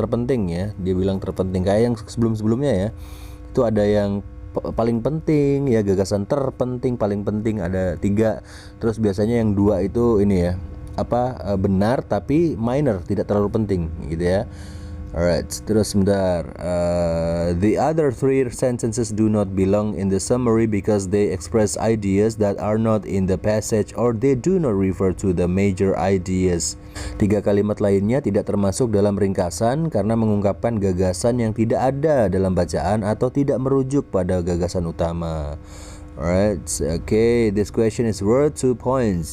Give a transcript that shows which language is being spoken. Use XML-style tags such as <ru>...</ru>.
<id>Dia bilang terpenting kayak yang sebelum-sebelumnya ya. Itu ada yang paling penting ya, gagasan terpenting, paling penting ada 3. Terus biasanya yang 2 itu ini ya, benar tapi minor, tidak terlalu penting gitu ya. Alright, terus sebentar.</id> <en>The other 3 sentences do not belong in the summary because they express ideas that are not in the passage or they do not refer to the major ideas.</en> <id>3 kalimat lainnya tidak termasuk dalam ringkasan karena mengungkapkan gagasan yang tidak ada dalam bacaan atau tidak merujuk pada gagasan utama.</id> <en>Alright, okay, this question is worth 2 points.</en>